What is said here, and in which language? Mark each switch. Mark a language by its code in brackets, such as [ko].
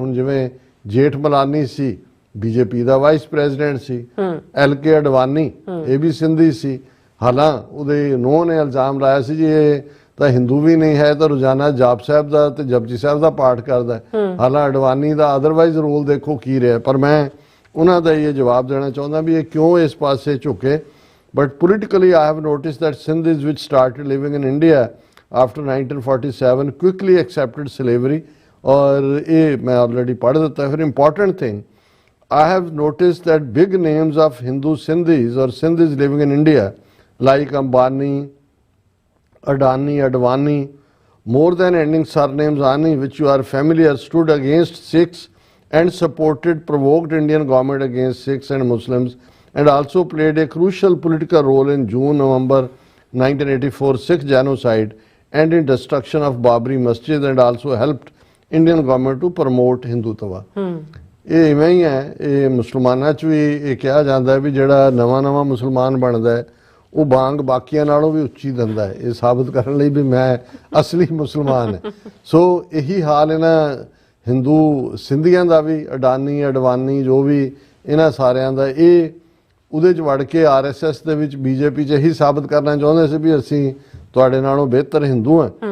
[pa] ਹੁਣ ਜਿਵੇਂ ਜੇਠ ਮਲਾਨੀ ਸੀ ਬੀਜੇਪੀ ਦਾ ਵਾਈਸ ਪ੍ਰੈਜ਼ੀਡੈਂਟ ਸੀ, LK ਅਡਵਾਨੀ ਇਹ ਵੀ ਸਿੰਧੀ ਸੀ। ਹਾਲਾਂ ਉਹਦੇ ਨੂੰਹ ਨੇ ਇਲਜ਼ਾਮ ਲਾਇਆ ਸੀ ਜੀ ਇਹ ਤਾਂ ਹਿੰਦੂ ਵੀ ਨਹੀਂ ਹੈ, ਤਾਂ ਰੋਜ਼ਾਨਾ ਜਾਪ ਸਾਹਿਬ ਦਾ ਤੇ ਜਪਜੀ ਸਾਹਿਬ ਦਾ ਪਾਠ ਕਰਦਾ। ਹਾਲਾਂ ਅਡਵਾਨੀ ਦਾ ਅਦਰਵਾਈਜ਼ ਰੋਲ ਦੇਖੋ ਕੀ ਰਿਹਾ। ਪਰ ਮੈਂ ਉਹਨਾਂ ਦਾ ਇਹ ਜਵਾਬ ਦੇਣਾ ਚਾਹੁੰਦਾ ਵੀ ਇਹ ਕਿਉਂ ਇਸ ਪਾਸੇ ਝੁਕੇ। [en] But politically, I have noticed that Sindhis which started living in India after 1947 quickly accepted slavery. [hi] और ये मैं already पढ़ देता है। फिर [en] important thing, I have noticed that big names of Hindu Sindhis or Sindhis living in India like Ambani, Adani, Advani, more than ending surnames Ani, which you are familiar, stood against Sikhs and supported, provoked Indian government against Sikhs and Muslims, and also played a crucial political role in June-November 1984 Sikh genocide and in destruction of Babri Masjid, and also helped Indian government to promote Hindutva. [pa] ਇਹ ਇਵੇਂ ਹੀ ਹੈ। ਇਹ ਮੁਸਲਮਾਨਾਂ 'ਚ ਵੀ ਇਹ ਕਿਹਾ ਜਾਂਦਾ ਵੀ ਜਿਹੜਾ ਨਵਾਂ ਮੁਸਲਮਾਨ ਬਣਦਾ ਉਹ ਬਾਂਗ ਬਾਕੀਆਂ ਨਾਲੋਂ ਵੀ ਉੱਚੀ ਦਿੰਦਾ ਹੈ, ਇਹ ਸਾਬਤ ਕਰਨ ਲਈ ਵੀ ਮੈਂ ਅਸਲੀ ਮੁਸਲਮਾਨ ਹੈ। ਸੋ ਇਹੀ ਹਾਲ ਇਹਨਾਂ ਹਿੰਦੂ ਸਿੰਧੀਆਂ ਦਾ ਵੀ, ਅਡਾਨੀ, ਅਡਵਾਨੀ ਜੋ ਵੀ ਇਹਨਾਂ ਸਾਰਿਆਂ ਦਾ, ਇਹ ਉਹਦੇ 'ਚ ਵੜ ਕੇ RSS ਦੇ ਵਿੱਚ BJP 'ਚ ਇਹੀ ਸਾਬਤ ਕਰਨਾ ਚਾਹੁੰਦੇ ਸੀ ਵੀ ਅਸੀਂ ਤੁਹਾਡੇ ਨਾਲੋਂ ਬਿਹਤਰ ਹਿੰਦੂ ਹਾਂ।